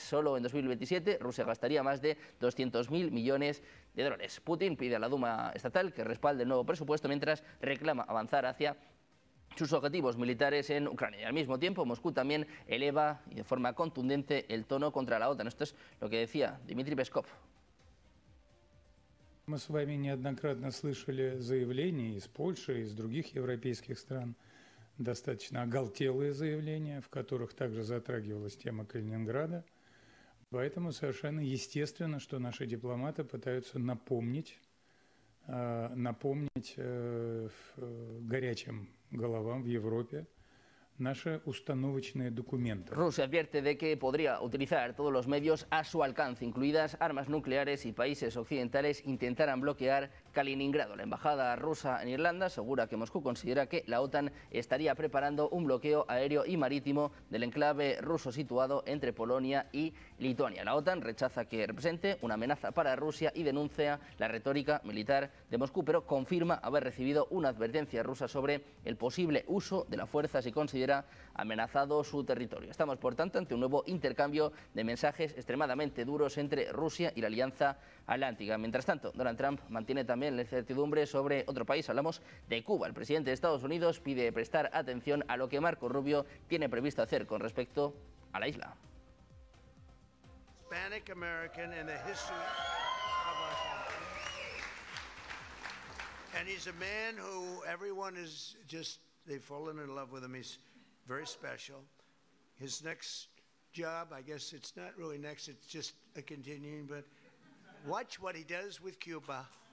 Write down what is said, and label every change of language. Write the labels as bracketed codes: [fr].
[es] Solo en 2027 Rusia gastaría más de 200.000 millones de dólares. Putin pide a la Duma estatal que respalde el nuevo presupuesto mientras reclama avanzar hacia sus objetivos militares en Ucrania. Y al mismo tiempo Moscú también eleva y de forma contundente el tono contra la OTAN. Esto es lo que decía Dmitry Peskov. [ru] Мы с вами неоднократно слышали заявления из Польши, из других европейских стран. Достаточно оголтелые заявления, в которых также затрагивалась тема Калининграда. Поэтому совершенно естественно, что наши дипломаты пытаются напомнить горячим головам в Европе наши установочные документы. [es] Rusia advierte de que podría utilizar todos los medios a su alcance, incluidas armas nucleares, y países occidentales intentaran bloquear Kaliningrado. La embajada rusa en Irlanda asegura que Moscú considera que la OTAN estaría preparando un bloqueo aéreo y marítimo del enclave ruso situado entre Polonia y Lituania. La OTAN rechaza que represente una amenaza para Rusia y denuncia la retórica militar de Moscú, pero confirma haber recibido una advertencia rusa sobre el posible uso de la fuerza si considera amenazado su territorio. Estamos, por tanto, ante un nuevo intercambio de mensajes extremadamente duros entre Rusia y la Alianza Atlántica. Mientras tanto, Donald Trump mantiene también la incertidumbre sobre otro país. Hablamos de Cuba. El presidente de Estados Unidos pide prestar atención a lo que Marco Rubio tiene previsto hacer con respecto a la isla. [en] Hispanic American in the history of our country. And he's a man who everyone is just, they've fallen in love with him. He's very special. His next job, I guess it's not really next, it's just a continuing, but watch what he does with Cuba.